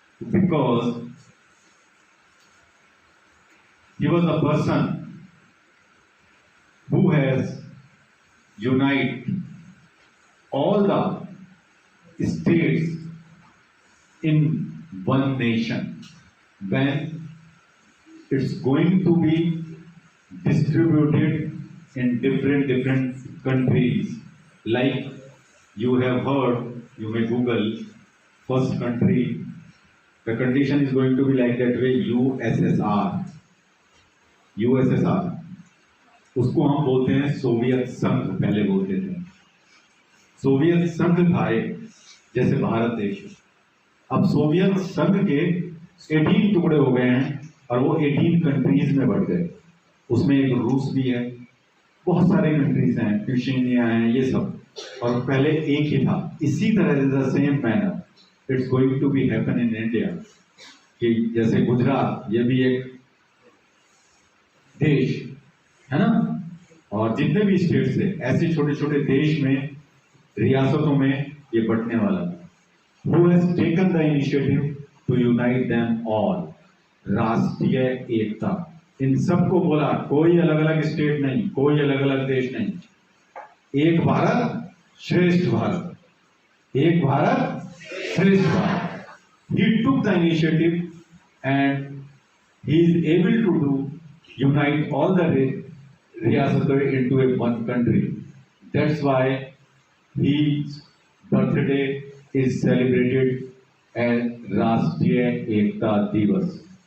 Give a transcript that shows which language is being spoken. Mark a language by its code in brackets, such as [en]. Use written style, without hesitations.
[en] because he was a person who has united all the states in one nation when it's going to be distributed in different countries. Like you have heard, you may Google, first country, the condition is going to be like that way, USSR. [hi] USSR, उसको हम बोलते हैं Soviet संघ, पहले बोलते थे। Soviet संघ था एक, जैसे भारत देश। अब सोवियत संघ के 18 टुकड़े हो गए हैं और वो 18 कंट्रीज में बढ़ गए। उसमें एक रूस भी है, बहुत सारे कंट्रीज हैं, ट्यूशनिया हैं, ये सब। और पहले एक ही था। इसी तरह [en] the same manner it's going to be happen in India, [hi] कि जैसे गुजरात, ये भी एक देश है ना, और जितने भी स्टेट्स है, ऐसे छोटे छोटे देश में, रियासतों में ये बंटने वाला। [en] Who has taken the initiative to unite them all? [hi] राष्ट्रीय एकता, इन सबको बोला, कोई अलग अलग स्टेट नहीं, कोई अलग अलग देश नहीं, एक भारत श्रेष्ठ भारत, एक भारत श्रेष्ठ Bharat. [en] He took the initiative and he is able to do unite all the riyasaton into a one country. That's why his birthday is celebrated as Rashtriya Ekta Divas.